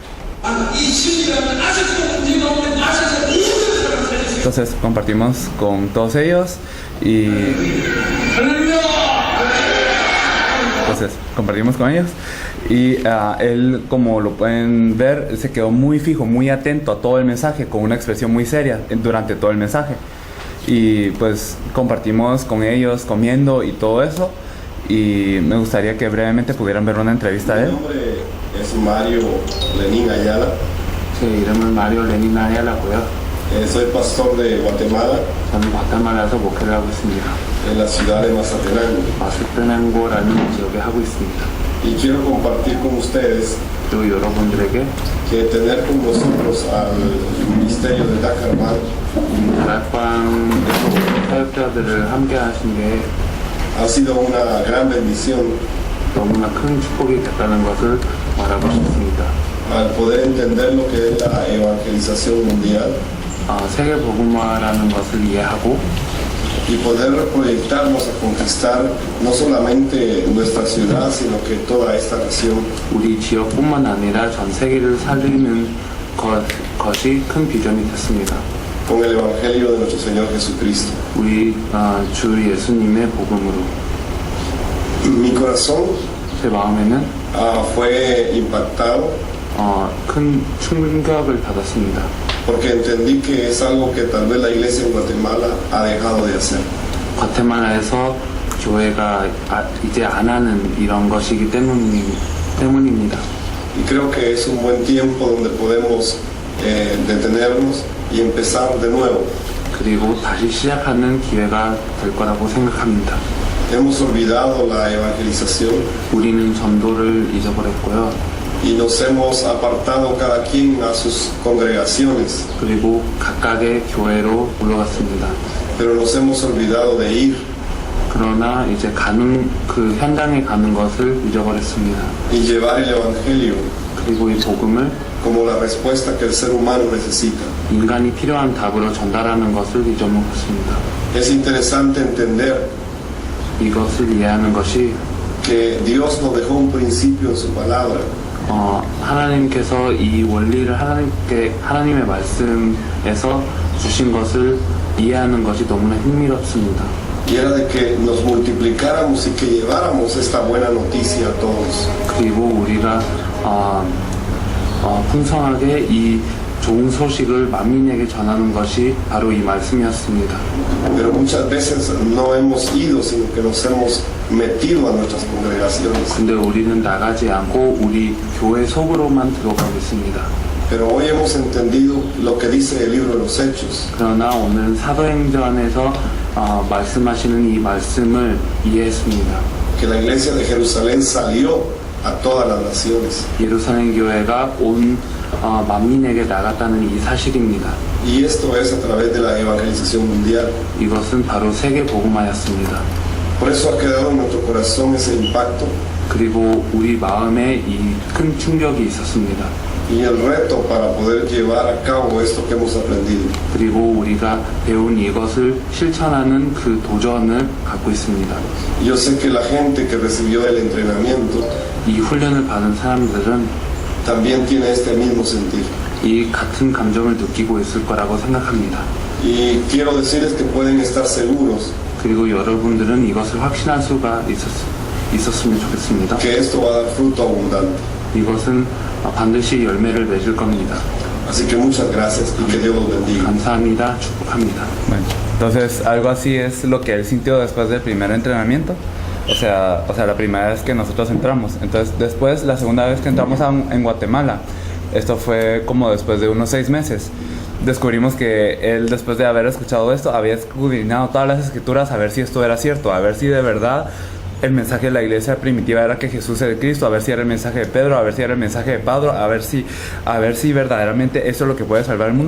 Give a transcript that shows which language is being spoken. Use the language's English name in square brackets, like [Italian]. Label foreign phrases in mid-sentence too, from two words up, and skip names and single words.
[Spanish] Entonces compartimos con todos ellos y él, como lo pueden ver, se quedó muy fijo, muy atento a todo el mensaje, con una expresión muy seria durante todo el mensaje. Y pues compartimos con ellos comiendo y todo eso, y me gustaría que brevemente pudieran ver una entrevista de él. Mi nombre es Mario Lenín Ayala. [Korean] 제 이름은 마리오 레닌 아얄라고요. [Spanish] Soy pastor de Guatemala, [Korean] 저는 과테말라에서 목회를 하고 있습니다. [Spanish] en la ciudad de Mazatenango. [Korean] 마스테난고라는 지역에 하고 있습니다. [Spanish] Y quiero compartir con ustedes [Korean] 또 여러분들에게 [Spanish] que tener con nosotros al ministerio de Dakarman [Korean] 다락방에서 사역자들을 함께 하신 게 [Spanish] ha sido una gran bendición [Korean] 너무나 큰 축복이 됐다는 것을 말하고 싶습니다. [Spanish] al poder entender lo que es la evangelización mundial [Korean] 세계 복음화라는 것을 이해하고 [Spanish] y poder proyectarnos a conquistar no solamente nuestra ciudad, sino que toda esta región. [Korean] 우리 지역뿐만 아니라 전 세계를 살리는 것이 큰 비전이 됐습니다. [Spanish] Con el evangelio de nuestro Señor Jesucristo. [Korean] 우리 주 예수님의 복음으로. [Spanish] Mi corazón [Korean] 제 마음에는 [Spanish] fue impactado [Korean] 큰 충격을 받았습니다. [Spanish] porque entendí que es algo que tal vez la iglesia en Guatemala ha dejado de hacer. [Korean] 과테말라에서 교회가 이제 안 하는 이런 것이기 때문입니다. [Spanish] Y creo que es un buen tiempo donde podemos detenernos y empezar de nuevo. [Korean] 그리고 다시 시작하는 기회가 될 거라고 생각합니다. [Spanish] Hemos olvidado la evangelización [Korean] 우리는 전도를 잊어버렸고요. [Spanish] y nos hemos apartado cada quien a sus congregaciones. [Korean] 그리고 각각의 교회로 물러갔습니다. [Spanish] Pero nos hemos olvidado de ir [Korean] 그러나 이제 그 현장에 가는 것을 잊어버렸습니다. [Spanish] y llevar el evangelio [Korean] 그리고 이 복음을 [Spanish] como la respuesta que el ser humano necesita. [Korean] 인간이 필요한 답으로 전달하는 것을 잊어먹었습니다. [Spanish] Es interesante entender [Korean] 이것을 이해하는 것이 [Spanish] que Dios nos dejó un principio en su palabra, [Korean] 하나님께서 이 원리를 하나님의 말씀에서 주신 것을 이해하는 것이 너무나 흥미롭습니다. [Spanish] y era de que nos multiplicáramos y que lleváramos esta buena noticia a todos. [Korean] 그리고 우리가 풍성하게 이 좋은 소식을 만민에게 전하는 것이 바로 이 말씀이었습니다. [Spanish] Pero muchas veces no hemos ido, sino que nos hemos metido a nuestras congregaciones. [Korean] 근데 우리는 나가지 않고 우리 교회 속으로만 들어가고 있습니다. [Spanish] Pero hoy hemos entendido lo que dice el libro de los Hechos, [Korean] 그러나 오늘 사도행전에서 말씀하시는 이 말씀을 이해했습니다. [Spanish] que la iglesia de Jerusalén salió a todas las naciones. [Korean] 예루살렘 교회가 온 만민에게 나갔다는 이 사실입니다. [Spanish] Y esto es a través de la evangelización mundial. [Korean] 이것은 바로 세계 복음화였습니다. [Spanish] Por eso ha quedado en nuestro corazón ese impacto [Korean] 그리고 우리 마음에 이 큰 충격이 있었습니다. [Spanish] y el reto para poder llevar a cabo esto que hemos aprendido. [Korean] 그리고 우리가 배운 이것을 실천하는 그 도전을 갖고 있습니다. [Spanish] Yo sé que la gente que recibió el entrenamiento [Korean] 이 훈련을 받은 사람들은 [Spanish] también tiene este mismo sentir. [Korean] 이 같은 감정을 느끼고 있을 거라고 생각합니다. [Spanish] Y quiero decirles que pueden estar seguros [Korean] 그리고 여러분들은 이것을 확신할 수가 있었으면 좋겠습니다. [Spanish] que esto va a dar fruto abundante. [Korean] 이것은 반드시 열매를 맺을 겁니다. [Spanish] Así que muchas gracias y que Dios los bendiga. [Korean] 감사합니다. 축복합니다. [Spanish] Bueno, entonces algo así es lo que él sintió después del primer entrenamiento. O sea, la primera vez que nosotros entramos. Entonces después, la segunda vez que entramos en Guatemala, esto fue como después de unos 6 meses. Descubrimos que él, después de haber escuchado esto, había escudriñado todas las escrituras a ver si esto era cierto, a ver si de verdad el mensaje de la iglesia primitiva era que Jesús es el Cristo, a ver si era el mensaje de Pedro, a ver si era el mensaje de Pablo, a ver si verdaderamente eso es lo que puede salvar el mundo.